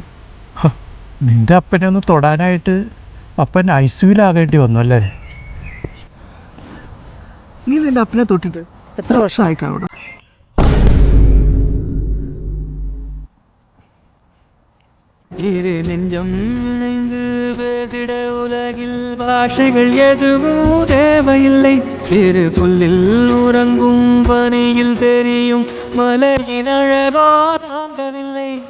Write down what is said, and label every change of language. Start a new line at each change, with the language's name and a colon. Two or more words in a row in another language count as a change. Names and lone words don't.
Malayalam: നിന്റെ അപ്പനെ ഒന്ന് തൊടാനായിട്ട് അപ്പൻ ഐസിയുലാകേണ്ടി വന്നു അല്ലേ? നീ നിൻ്റെ അപ്പനെ തൊട്ടിട്ട് എത്ര വർഷമായി കാണൂടാ?
Tamil: നെഞ്ചം பேசிட உலகில் பாஷைகள் எதுவும் தேவையில்லை. சிறு புல்லில் உறங்கும் பனியில் தெரியும் மலையின் அழகோ தாங்கவில்லை.